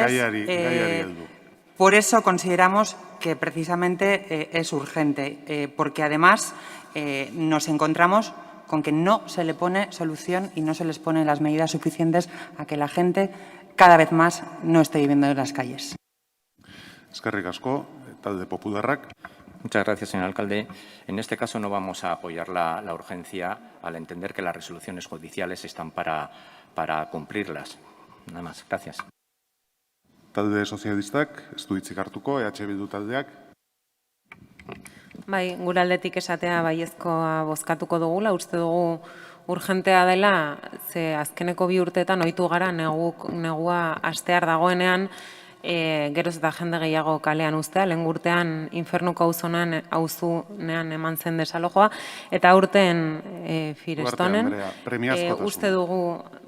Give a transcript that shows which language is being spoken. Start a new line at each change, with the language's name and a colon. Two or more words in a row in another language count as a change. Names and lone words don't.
Basque: Gaiari heldu.
Spanish: por eso consideramos que precisamente es urgente, porque además nos encontramos con que no se le pone solución y no se les ponen las medidas suficientes a que la gente cada vez más no esté viviendo en las calles.
Basque: Eskerrik asko, talde popularrak.
Spanish: Muchas gracias, señor alcalde. En este caso no vamos a apoyar la urgencia al entender que las resoluciones judiciales están para cumplirlas. Nada más. Gracias.
Basque: Talde sozialistak, ez du hitzik hartuko, EH Bildu taldeak. Bai, gure aldetik esatea baiezkoa bozkatuko dugula, uste dugu urgentea dela, ze azkeneko 2 urteetan ohitu gara negua astear dagoenean, geroz eta jende gehiago kalean uztea, lehen urtean infernuko auzunean eman zen desalojoa, eta urten Firestonen, uste dugu